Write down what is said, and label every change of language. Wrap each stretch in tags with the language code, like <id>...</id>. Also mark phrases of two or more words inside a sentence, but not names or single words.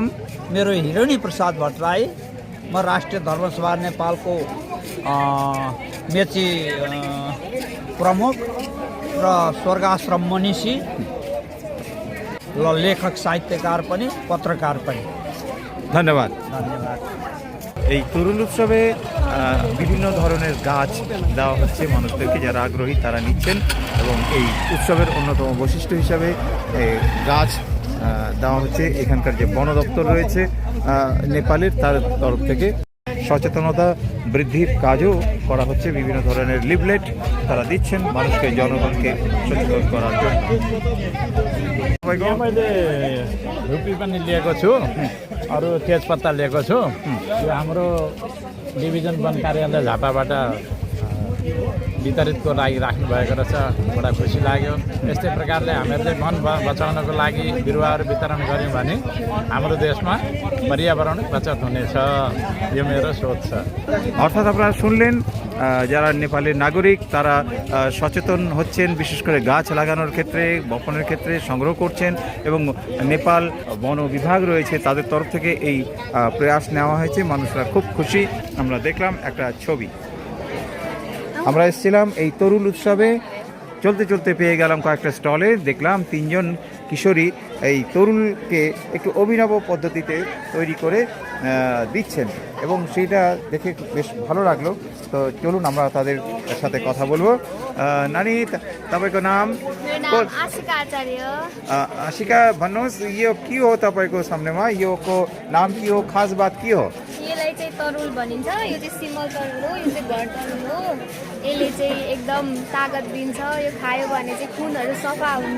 <ne>मेरो हिरोनी प्रसाद भट्टराई। म राष्ट्रिय धर्मसभा नेपालको मेची प्रमुख र स्वर्गाश्रम मनीषी र लेखक, साहित्यकार पनि, पत्रकार पनि।</ne> <bn>ধন্যবাদ।</bn> <ne>धन्यवाद।</ne> <bn>এই তরুল উৎসবে বিভিন্ন ধরনের গাছ দেওয়া হচ্ছে মানুষদেরকে, যারা আগ্রহী তারা নিচ্ছেন, এবং এই উৎসবের অন্যতম বৈশিষ্ট্য হিসাবে গাছ দেওয়া হচ্ছে। এখানকার যে বন দপ্তর রয়েছে নেপালের, তার তরফ থেকে সচেতনতা বৃদ্ধির কাজও করা হচ্ছে। বিভিন্ন ধরনের লিফলেট তারা দিচ্ছেন মানুষকে, জনগণকে সচেতন করার জন্য।</bn> <ne>मैले रुपी पनि लिएको छु, अरू तेजपत्ता लिएको छु। यो हाम्रो डिभिजन वन कार्यालय झापाबाट वितरितको लागि राख्नुभएको रहेछ, बडा खुसी लाग्यो। यस्तै प्रकारले हामीहरूले वन बचाउनको लागि बिरुवाहरू वितरण गऱ्यौँ भने हाम्रो देशमा पर्यावरण बचत हुनेछ, यो मेरो सोच छ।</ne> <bn>অর্থাৎ আপনারা শুনলেন যারা নেপালের নাগরিক তারা সচেতন হচ্ছেন, বিশেষ করে গাছ লাগানোর ক্ষেত্রে, বপনের ক্ষেত্রে সংগ্রহ করছেন এবং নেপাল বন বিভাগ রয়েছে তাদের তরফ থেকে এই প্রয়াস নেওয়া হয়েছে। মানুষরা খুব খুশি। আমরা দেখলাম একটা ছবি। আমরা এসেছিলাম এই তরুল উৎসবে, চলতে চলতে পেয়ে গেলাম কয়েকটা স্টলে, দেখলাম 3 জন কিশোরী এই তরুলকে একটু অভিনব পদ্ধতিতে তৈরি করে দিচ্ছেন এবং সেইটা দেখে বেশ ভালো লাগলো। তো চলুন আমরা তাদের সাথে কথা বলবো।</bn> <ne>नानी तपाईँको नाम? मेरो नाम आशिका आचार्य हो। आशिका, भन्नुहोस् यो के हो तपाईँको सामनेमा? यो को नाम के हो, खास बात के हो? यसलाई चाहिँ तरुल भनिन्छ। यो चाहिँ सिमल तरुल हो, यो चाहिँ घर तरुल हो। यसले चाहिँ एकदम तागत दिन्छ, यो खायो भने चाहिँ खुनहरू सफा हुन्छ।</ne>